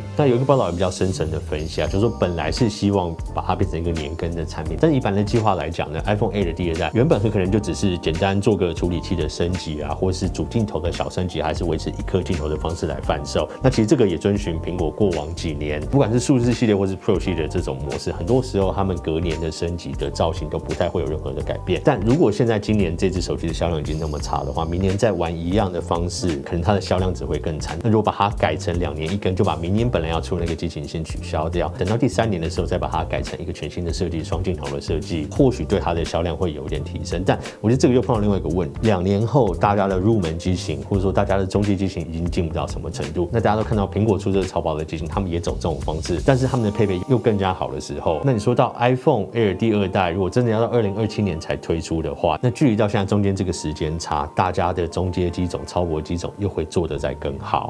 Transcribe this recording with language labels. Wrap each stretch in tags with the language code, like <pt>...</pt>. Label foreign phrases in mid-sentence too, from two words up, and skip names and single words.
<zh>那有一個報道也比較深層的分析啊，就是說本來是希望把它變成一個年更的產品，但以版的計劃來講呢 ，iPhone Air 的第2代原本可能就只是簡單做個處理器的升級啊，或是主鏡頭的小升級，還是維持1顆鏡頭的方式來販售。那其實這個也遵循蘋果過往幾年，不管是數字系列或是 Pro 系列的這種模式，很多時候他們隔年的升級的造型都不太會有任何的改變。但如果现在今年這支手機的銷量已經那麼差的話，明年再玩一樣的方式，可能它的銷量只會更慘。那如果把它改成2年1更，就把明年本來要出的那個機型先取消掉，等到第3年的時候再把它改成一個全新的設計，雙鏡頭的設計，或許對它的銷量會有一點提升。但我覺得這個又碰到另外一個問題，2年後大家的入門機型或者說大家的中階機型已經進步到什麼程度？那大家都看到蘋果出這個超薄的機型，他們也走這種方式，但是他們的配備又更加好的時候，那你說到 iPhone Air 第2代，如果真的要到2027年才推出的話，那距離到現在中間這個時間差，大家的中階機種、超薄機種又會做得再更好。</zh>